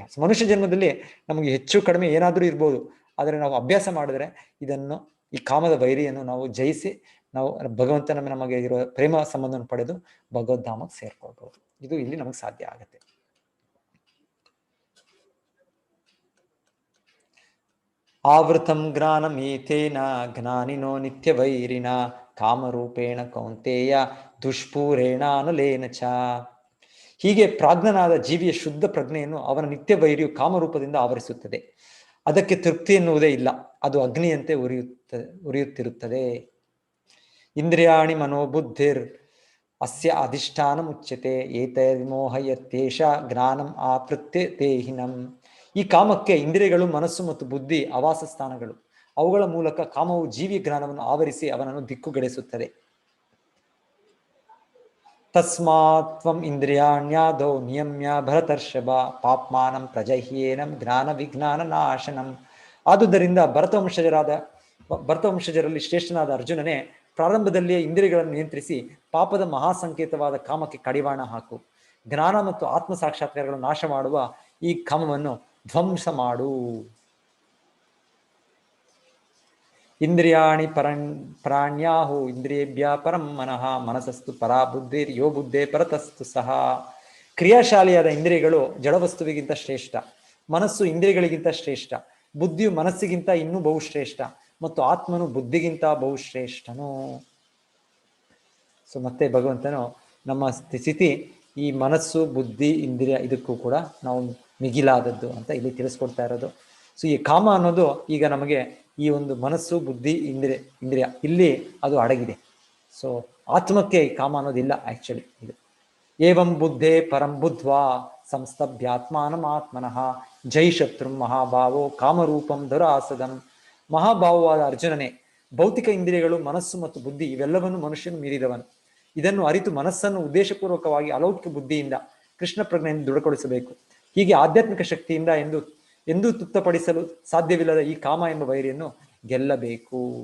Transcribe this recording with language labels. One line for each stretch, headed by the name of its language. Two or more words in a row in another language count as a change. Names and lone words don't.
Kannada: ಮನುಷ್ಯ ಜನ್ಮದಲ್ಲಿ ನಮಗೆ ಹೆಚ್ಚು ಕಡಿಮೆ ಏನಾದರೂ ಇರ್ಬೋದು, ಆದರೆ ನಾವು ಅಭ್ಯಾಸ ಮಾಡಿದ್ರೆ ಇದನ್ನು, ಈ ಕಾಮದ ವೈರಿಯನ್ನು ನಾವು ಜಯಿಸಿ ನಾವು ಭಗವಂತನ ನಮಗೆ ಇರುವ ಪ್ರೇಮ ಸಂಬಂಧವನ್ನು ಪಡೆದು ಭಗವದ್ಧಾಮಕ್ಕೆ ಸೇರ್ಕೊಳ್ಬಹುದು. ಇದು ಇಲ್ಲಿ ನಮಗೆ ಸಾಧ್ಯ ಆಗುತ್ತೆ.
Sanskrit: ಆವೃತಂ ಜ್ಞಾನಮೇತೇನ ಜ್ಞಾನಿನೋ ನಿತ್ಯ ವೈರಿನ ಕಾಮರೂಪೇಣ ಕೌಂತೆಯ ದುಷ್ಪೂರೇಣಾನಲೇನ ಚ.
Kannada: ಹೀಗೆ ಪ್ರಾಜ್ಞನಾದ ಜೀವಿಯ ಶುದ್ಧ ಪ್ರಜ್ಞೆಯನ್ನು ಅವನ ನಿತ್ಯ ವೈರಿಯು ಕಾಮರೂಪದಿಂದ ಆವರಿಸುತ್ತದೆ. ಅದಕ್ಕೆ ತೃಪ್ತಿ ಎನ್ನುವುದೇ ಇಲ್ಲ, ಅದು ಅಗ್ನಿಯಂತೆ ಉರಿಯುತ್ತಿರುತ್ತದೆ.
Sanskrit: ಇಂದ್ರಿಯಾಣಿ ಮನೋಬುದ್ಧಿರ್ ಅಸ್ಯ ಅಧಿಷ್ಠಾನ ಮುಚ್ಯತೆ ಏತೈರ್ಮೋಹಯತ್ಯೇಷ ಜ್ಞಾನಂ ಆಪೃತ್ಯ ದೇಹಿನಂ.
Kannada: ಈ ಕಾಮಕ್ಕೆ ಇಂದ್ರಿಯಗಳು, ಮನಸ್ಸು ಮತ್ತು ಬುದ್ಧಿ ಆವಾಸ ಸ್ಥಾನಗಳು. ಅವುಗಳ ಮೂಲಕ ಕಾಮವು ಜೀವಿ ಜ್ಞಾನವನ್ನು ಆವರಿಸಿ ಅವನನ್ನು ದಿಕ್ಕುಗೆಡಿಸುತ್ತದೆ.
Sanskrit: ತಸ್ಮಾತ್ ತ್ವಂ ಇಂದ್ರಿಯಾಣ್ಯಾದೌ ನಿಯಮ್ಯ ಭರತರ್ಷಭ ಪಾಪ್ಮಾನಂ ಪ್ರಜಹ್ಯೇನಂ ಜ್ಞಾನ ವಿಜ್ಞಾನ ನಾಶನಂ.
Kannada: ಆದುದರಿಂದ ಭರತವಂಶಜರಲ್ಲಿ ಶ್ರೇಷ್ಠನಾದ ಅರ್ಜುನನೇ, ಪ್ರಾರಂಭದಲ್ಲಿಯೇ ಇಂದ್ರಿಯಗಳನ್ನು ನಿಯಂತ್ರಿಸಿ ಪಾಪದ ಮಹಾಸಂಕೇತವಾದ ಕಾಮಕ್ಕೆ ಕಡಿವಾಣ ಹಾಕು. ಜ್ಞಾನ ಮತ್ತು ಆತ್ಮ ಸಾಕ್ಷಾತ್ಕಾರಗಳನ್ನು ನಾಶ ಮಾಡುವ ಈ ಕಾಮವನ್ನು ಧ್ವಂಸ ಮಾಡು.
Sanskrit: ಇಂದ್ರಿಯಾಣಿ ಪ್ರಾಣ್ಯಾಹು ಇಂದ್ರಿಯೇಭ್ಯ ಪರಂ ಮನಃ ಮನಸಸ್ತು ಪರಾ ಬುದ್ಧಿರ್ ಯೋ ಬುದ್ಧೇ ಪರತಸ್ತು ಸಹ.
Kannada: ಕ್ರಿಯಾಶಾಲಿಯಾದ ಇಂದ್ರಿಯಗಳು ಜಡವಸ್ತುವಿಗಿಂತ ಶ್ರೇಷ್ಠ, ಮನಸ್ಸು ಇಂದ್ರಿಯಗಳಿಗಿಂತ ಶ್ರೇಷ್ಠ, ಬುದ್ಧಿಯು ಮನಸ್ಸಿಗಿಂತ ಇನ್ನೂ ಬಹುಶ್ರೇಷ್ಠ, ಮತ್ತು ಆತ್ಮನು ಬುದ್ಧಿಗಿಂತ ಬಹುಶ್ರೇಷ್ಠನು. ಸೊ ಮತ್ತೆ ಭಗವಂತನು ನಮ್ಮ ಸ್ಥಿತಿ ಈ ಮನಸ್ಸು, ಬುದ್ಧಿ, ಇಂದ್ರಿಯ ಇದಕ್ಕೂ ಕೂಡ ನಾವು ಮಿಗಿಲಾದದ್ದು ಅಂತ ಇಲ್ಲಿ ತಿಳಿಸ್ಕೊಡ್ತಾ ಇರೋದು. ಸೊ ಈ ಕಾಮ ಅನ್ನೋದು ಈಗ ನಮಗೆ ಈ ಒಂದು ಮನಸ್ಸು, ಬುದ್ಧಿ, ಇಂದ್ರಿಯ ಇಲ್ಲಿ ಅದು ಅಡಗಿದೆ. ಸೊ ಆತ್ಮಕ್ಕೆ ಈ ಕಾಮ ಅನ್ನೋದಿಲ್ಲ ಆಕ್ಚುಲಿ. ಇದು
Sanskrit: ಏವಂ ಬುದ್ಧೇ ಪರಂ ಬುದ್ಧ್ವಾ ಸಂಸ್ತಭ್ಯಾತ್ಮಾನಂ ಆತ್ಮನಃ ಜೈ ಶತ್ರು ಮಹಾಭಾವೋ ಕಾಮರೂಪಂ ದುರಾಸದಂ.
Kannada: ಮಹಾಭಾವವಾದ ಅರ್ಜುನನೇ, ಭೌತಿಕ ಇಂದ್ರಿಯಗಳು, ಮನಸ್ಸು ಮತ್ತು ಬುದ್ಧಿ ಇವೆಲ್ಲವನ್ನು ಮನುಷ್ಯನು ಮೀರಿದವನು. ಇದನ್ನು ಅರಿತು ಮನಸ್ಸನ್ನು ಉದ್ದೇಶಪೂರ್ವಕವಾಗಿ ಅಲೌಕಿಕ ಬುದ್ಧಿಯಿಂದ ಕೃಷ್ಣ ಪ್ರಜ್ಞೆಯನ್ನು ದೃಢಗೊಳಿಸಬೇಕು. ಹೀಗೆ ಆಧ್ಯಾತ್ಮಿಕ ಶಕ್ತಿಯಿಂದ ಎಂದೂ ತೃಪ್ತಪಡಿಸಲು ಸಾಧ್ಯವಿಲ್ಲದ ಈ ಕಾಮ ಎಂಬ ವೈರಿಯನ್ನು ಗೆಲ್ಲಬೇಕು.